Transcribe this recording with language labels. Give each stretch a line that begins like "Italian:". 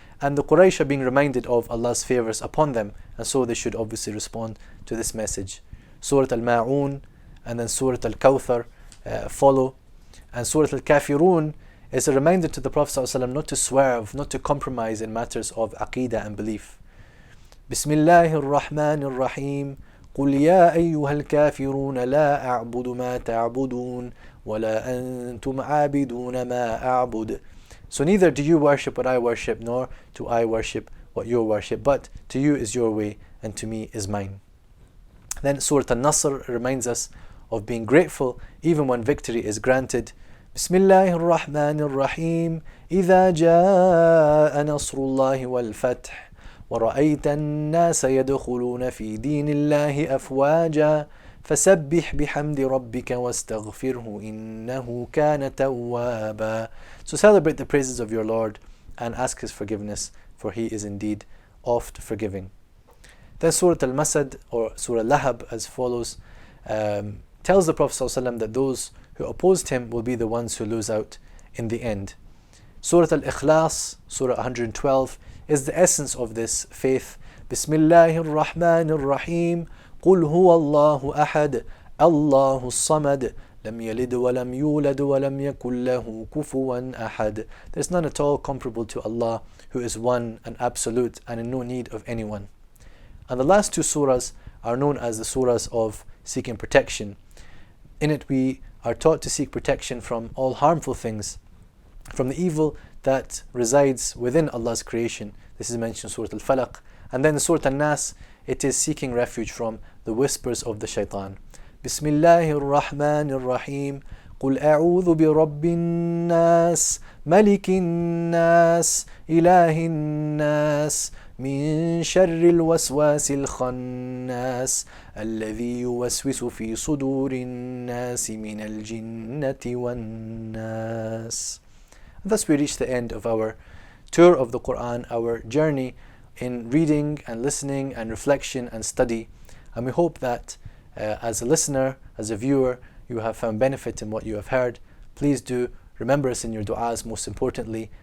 English: And the Quraysh are being reminded of Allah's favors upon them, and so they should obviously respond to this message. Surah Al-Ma'un and then Surah Al-Kawthar follow. And Surah Al-Kafirun is a reminder to the Prophet ﷺ not to swerve, not to compromise in matters of Aqeedah and belief. Bismillahir Rahmanir Rahim.
Arabic: قل يا أيها الكافرون لا أعبد ما تعبدون ولا أنتم عابدون ما أعبد.
English: So neither do you worship what I worship, nor do I worship what you worship, but to you is your way and to me is mine. Then Surah Al-Nasr reminds us of being grateful even when victory is granted. Bismillahir Rahmanir Rahim.
Arabic: إذا جاء نصر الله والفتح ورأيت الناس يدخلون في دين الله أفواجا فسبح بحمد ربك واستغفره إنه كان توابا.
English: So celebrate the praises of your Lord and ask His forgiveness, for He is indeed oft forgiving. Then Surah Al-Masad or Surah Lahab as follows tells the Prophet ﷺ that those who opposed him will be the ones who lose out in the end. Surah Al-Ikhlas, Surah 112, is the essence of this faith. Bismillahir Rahmanir Rahim.
Arabic: قل هو الله أحد الله الصمد لم يلد ولم يولد ولم يكن له كفوا أحد.
English: There's none at all comparable to Allah, who is one and absolute and in no need of anyone. And the last 2 surahs are known as the surahs of seeking protection. In it we are taught to seek protection from all harmful things, from the evil that resides within Allah's creation. This is mentioned in Surah Al-Falaq. And then in Surah Al-Nas, it is seeking refuge from the whispers of the shaitan. Bismillahir Rahmanir Rahim.
Arabic: قل أعوذ برب الناس ملك الناس إله الناس من شر الوسواس الخناس الذي يوسوس في صدور الناس من الجنة والناس.
English: Thus we reach the end of our tour of the Quran, our journey in reading and listening and reflection and study. And we hope that as a listener, as a viewer, you have found benefit in what you have heard. Please do remember us in your du'as most importantly.